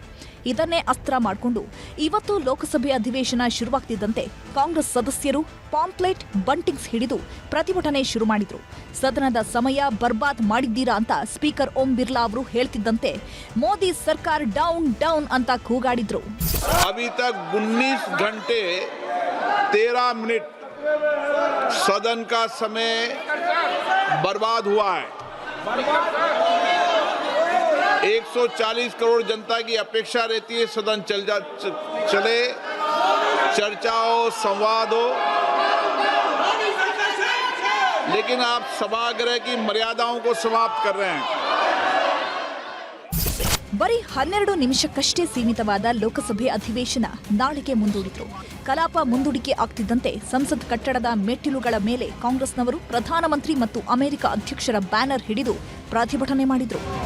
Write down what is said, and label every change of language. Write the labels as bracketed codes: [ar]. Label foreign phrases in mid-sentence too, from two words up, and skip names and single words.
[kn] ಇದನ್ನೇ ಅಸ್ತ್ರ ಮಾಡಿಕೊಂಡು ಇವತ್ತು ಲೋಕಸಭೆ ಅಧಿವೇಶನ ಶುರುವಾಗ್ತಿದ್ದಂತೆ ಕಾಂಗ್ರೆಸ್ ಸದಸ್ಯರು [en] pamphlet buntings [kn] ಹಿಡಿದು ಪ್ರತಿಭಟನೆ ಶುರು ಮಾಡಿದ್ರು. ಸದನದ ಸಮಯ ಬರ್ಬಾದ್ ಮಾಡಿದ್ದೀರಾ ಅಂತ ಸ್ಪೀಕರ್ ಓಂ ಬಿರ್ಲಾ ಅವರು ಹೇಳ್ತಿದ್ದಂತೆ ಮೋದಿ ಸರ್ಕಾರ [en] down down [kn] ಅಂತ ಕೂಗಾಡಿದ್ರು. [hi] अभी तक 19 घंटे 13 मिनट सदन का समय बर्बाद हुआ है. 140 करोड़ जनता की अपेक्षा रहती है सदन चले, चर्चा हो, संवाद हो, लेकिन आप सभागृह की मर्यादाओं को समाप्त कर रहे हैं. [kn] ಬರೀ 12 ನಿಮಿಷಕ್ಕಷ್ಟೇ ಸೀಮಿತವಾದ ಲೋಕಸಭೆ ಅಧಿವೇಶನ ನಾಳೆಗೆ ಮುಂದೂಡಿದ್ರು. ಕಲಾಪ ಮುಂದೂಡಿಕೆ ಆಗ್ತಿದ್ದಂತೆ ಸಂಸತ್ ಕಟ್ಟಡದ ಮೆಟ್ಟಿಲುಗಳ ಮೇಲೆ ಕಾಂಗ್ರೆಸ್ನವರು ಪ್ರಧಾನಮಂತ್ರಿ ಮತ್ತು ಅಮೆರಿಕ ಅಧ್ಯಕ್ಷರ ಬ್ಯಾನರ್ ಹಿಡಿದು ಪ್ರತಿಭಟನೆ ಮಾಡಿದ್ರು.